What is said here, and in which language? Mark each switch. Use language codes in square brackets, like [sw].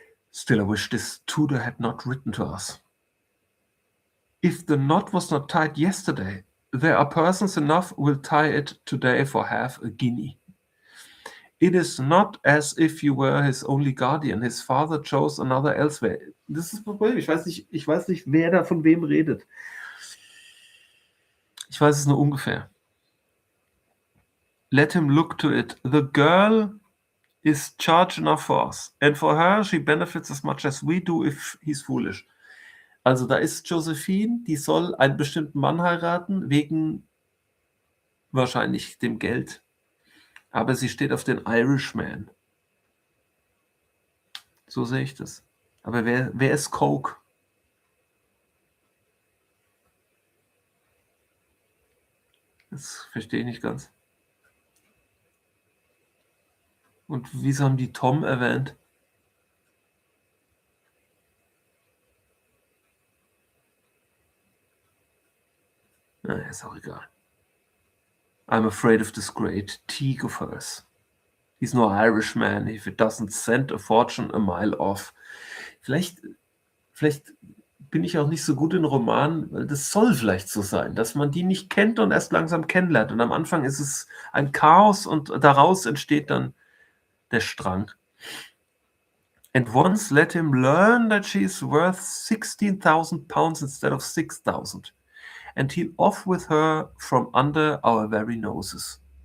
[en] Still, I wish this Tudor had not written to us. If the knot was not tied yesterday, there are persons enough will tie it today for half a guinea. It is not as if you were his only guardian. His father chose another elsewhere. [de] Das ist das Problem. Ich weiß nicht, wer da von wem redet. Ich weiß es nur ungefähr. [en] Let him look to it. The girl is charge enough for us. And for her, she benefits as much as we do if he's foolish. [de] Also da ist Josephine, die soll einen bestimmten Mann heiraten, wegen wahrscheinlich dem Geld. Aber sie steht auf den Irishman. So sehe ich das. Aber wer ist Coke? Das verstehe ich nicht ganz. Und wieso haben die Tom erwähnt? Na, ist auch egal. [en] I'm afraid of this great teak of hers. He's no Irishman if it doesn't send a fortune a mile off. [de] Vielleicht bin ich auch nicht so gut in Romanen, weil das soll vielleicht so sein, dass man die nicht kennt und erst langsam kennenlernt. Und am Anfang ist es ein Chaos und daraus entsteht dann der Strang. [en] And once let him learn that she's worth 16,000 pounds instead of 6,000. And he'll off with her from under our very noses.